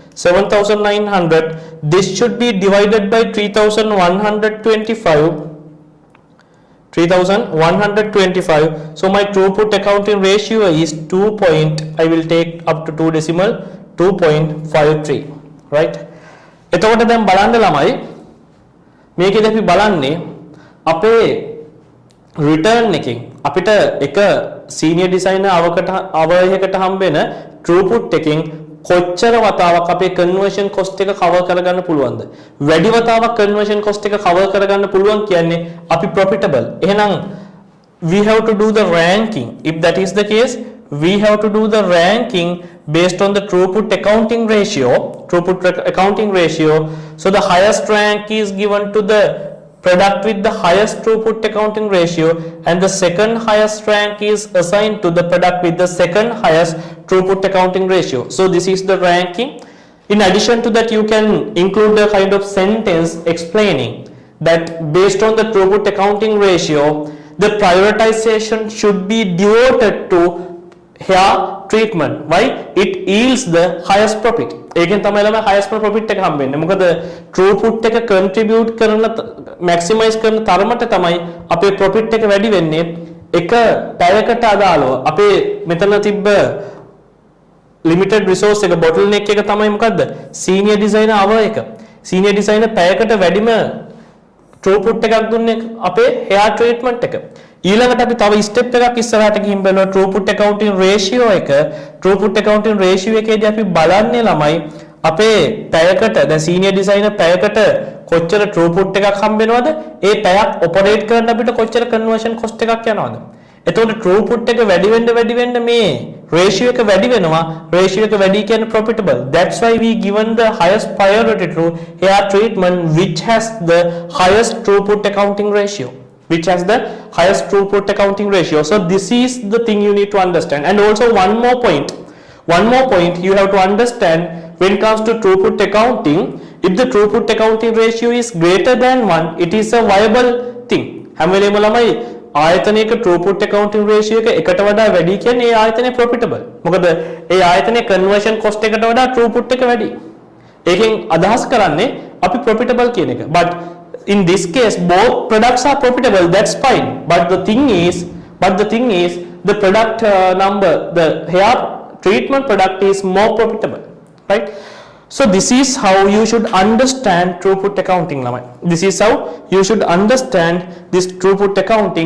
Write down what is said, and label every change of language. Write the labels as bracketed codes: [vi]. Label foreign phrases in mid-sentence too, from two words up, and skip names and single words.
[en] This should be divided by 3,125. So my throughput accounting ratio is 2. I will take up to 2 decimal, 2.53. right? [si] එතකොට දැන් බලන්න ළමයි මේකෙදි අපි බලන්නේ අපේ රිටර්න් එකෙන් අපිට එක [en] senior designer [si] අවයකට හම්බෙන throughput එකෙන් කොච්චර වතාවක් අපේ [en] conversion cost [si] එක කවර් කරගන්න පුළුවන්ද? වැඩි වතාවක් [en] conversion cost [si] එක කවර් කරගන්න පුළුවන් කියන්නේ අපි ප්‍රොෆිටබල්. [en] එහෙනම් we have to do the ranking. If that is the case, we have to do the ranking based on the throughput accounting ratio. So the highest rank is given to the product with the highest throughput accounting ratio, and the second highest rank is assigned to the product with the second highest throughput accounting ratio. So this is the ranking. In addition to that, you can include a kind of sentence explaining that based on the throughput accounting ratio, the prioritization should be devoted to hair treatment. Why? It yields the highest profit. [si] ඒකෙන් තමයි ළමයි [en] highest profit [si] එක හම්බෙන්නේ. මොකද throughput එක contribute කරන maximize කරන තරමට තමයි අපේ profit එක වැඩි වෙන්නේ. එක පැයකට අදාළව අපේ මෙතන තිබ්බ [en] limited resource [si] එක bottleneck එක තමයි මොකද්ද? [en] senior designer hour එක. senior designer [si] පැයකට වැඩිම throughput එකක් දුන්නේ අපේ [en] hair treatment [si] එක. ඊළඟට අපි තව ස්ටෙප් එකක් ඉස්සරහට ගිහින් බලනවා [en] throughput accounting ratio [si] එක. [en] throughput accounting ratio [si] එකේදී අපි බලන්නේ ළමයි අපේ පැයකට දැන් [en] senior designer [si] පැයකට කොච්චර throughput එකක් හම්බ වෙනවද? ඒ පැයක් ඔපරේට් කරන්න අපිට කොච්චර [en] conversion cost [si] එකක් යනවද? එතකොට throughput එක වැඩි වෙන්න මේ ratio එක වැඩි වෙනවා. ratio එක වැඩි කියන්නේ profitable. [en] That's why we given the highest priority to hair treatment which has the highest throughput accounting ratio. So this is the thing you need to understand. And also one more point you have to understand when it comes to throughput accounting. If the throughput accounting ratio is greater than 1, it is a viable thing. [si] හැම වෙලේම ළමයි ආයතනයක [en] throughput accounting ratio [si] එක එකට වඩා වැඩි කියන්නේ ඒ ආයතනය profitable. මොකද ඒ ආයතනයේ [en] conversion cost [si] එකට වඩා throughput එක වැඩි. ඒකෙන් අදහස් කරන්නේ අපි profitable කියන එක. [en] But in this case both products are profitable, that's fine, but the thing is the product the hair treatment product is more profitable, right? So this is how you should understand throughput accounting. This is how you should understand this throughput accounting.